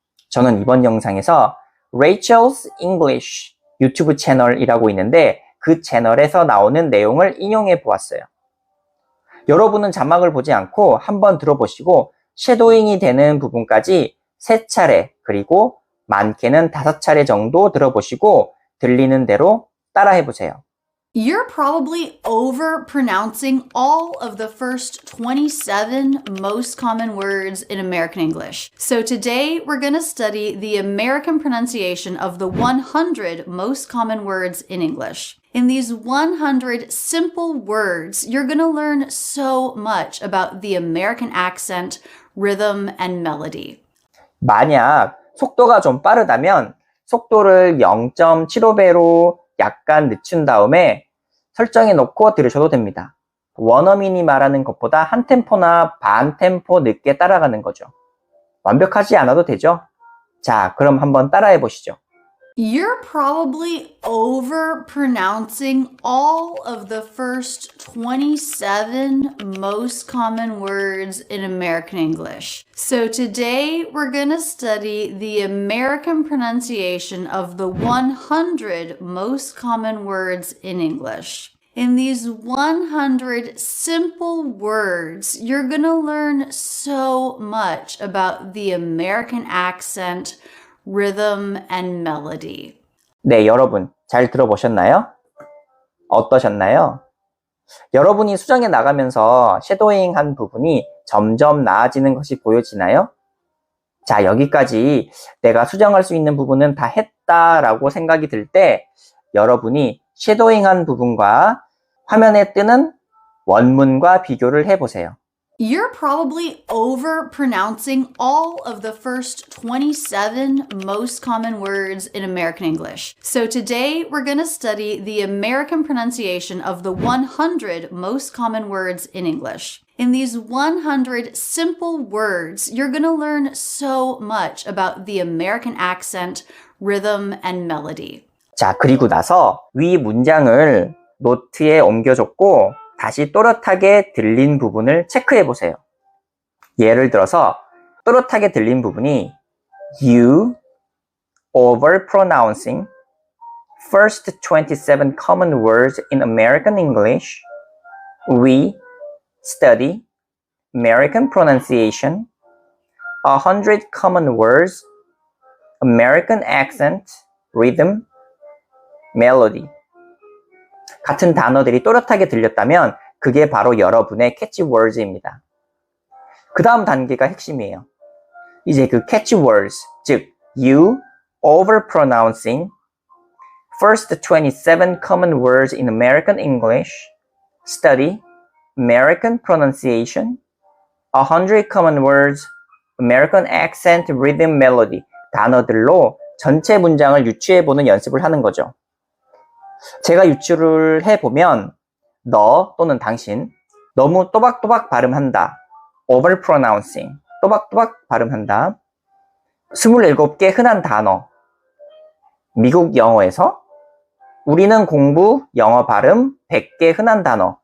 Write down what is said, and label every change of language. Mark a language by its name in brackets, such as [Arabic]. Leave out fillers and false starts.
[Korean] 저는 이번 영상에서 Rachel's English 유튜브 채널이라고 있는데 그 채널에서 나오는 내용을 인용해 보았어요. 여러분은 자막을 보지 않고 한번 들어보시고 쉐도잉이 되는 부분까지 3차례 그리고 많게는 5차례 정도 들어보시고 들리는 대로 따라해 보세요. [English] You're probably over-pronouncing all of the first 27 most common words in American English. So today we're going to study the American pronunciation of the 100 most common words in English. In these 100 simple words, you're going to learn so much about the American accent, rhythm, and melody. [Korean] 만약 속도가 좀 빠르다면 속도를 0.75배로 약간 늦춘 다음에 설정해 놓고 들으셔도 됩니다. 원어민이 말하는 것보다 한 템포나 반 템포 늦게 따라가는 거죠. 완벽하지 않아도 되죠? 자, 그럼 한번 따라해 보시죠. [English] You're probably over-pronouncing all of the first 27 most common words in American English. So today we're going to study the American pronunciation of the 100 most common words in English. In these 100 simple words, you're going to learn so much about the American accent, rhythm, and melody. [Korean] 네, 여러분 잘 들어보셨나요? 어떠셨나요? 여러분이 수정해 나가면서 쉐도잉 한 부분이 점점 나아지는 것이 보여지나요? 자, 여기까지 내가 수정할 수 있는 부분은 다 했다라고 생각이 들 때 여러분이 쉐도잉 한 부분과 화면에 뜨는 원문과 비교를 해보세요. [English] You're probably over-pronouncing all of the first 27 most common words in American English. So today we're going to study the American pronunciation of the 100 most common words in English. In these 100 simple words, you're going to learn so much about the American accent, rhythm, and melody. [Korean] 자, 그리고 나서 위 문장을 노트에 옮겨줬고 다시 또렷하게 들린 부분을 체크해 보세요. 예를 들어서 또렷하게 들린 부분이 [English] You over-pronouncing first 27 common words in American English. We study American pronunciation, 100 common words, American accent, rhythm, melody. [Korean] 같은 단어들이 또렷하게 들렸다면 그게 바로 여러분의 캐치워드입니다. 그 다음 단계가 핵심이에요. 이제 그 캐치워드, 즉 [English] you over-pronouncing first 27 common words in American English, study American pronunciation, 100 common words, American accent, rhythm, melody [Korean] 단어들로 전체 문장을 유추해보는 연습을 하는 거죠. 제가 유추를 해보면 너 또는 당신, 너무 또박또박 발음한다. overpronouncing. 또박또박 발음한다. 27개 흔한 단어. 미국 영어에서 우리는 공부, 영어 발음, 100개 흔한 단어.